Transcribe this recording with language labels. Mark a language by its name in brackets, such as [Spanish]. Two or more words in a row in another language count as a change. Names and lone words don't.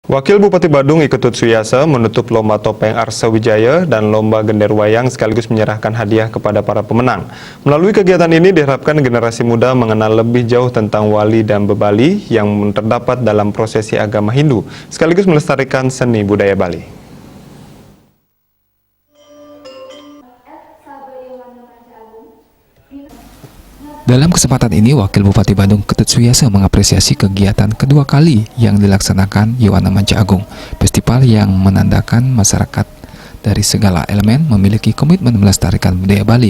[Indonesian] Wakil Bupati Badung Iketut Suyasa menutup Lomba Topeng Arsa Wijaya dan Lomba Gender Wayang sekaligus menyerahkan hadiah kepada para pemenang. Melalui kegiatan ini diharapkan generasi muda mengenal lebih jauh tentang wali dan bebali yang terdapat dalam prosesi agama Hindu, sekaligus melestarikan seni budaya Bali. Dalam kesempatan ini, Wakil Bupati Badung Iketut Suyasa mengapresiasi kegiatan kedua kali yang dilaksanakan Yuwana Manca Agung, festival yang menandakan masyarakat dari segala elemen memiliki komitmen melestarikan budaya Bali.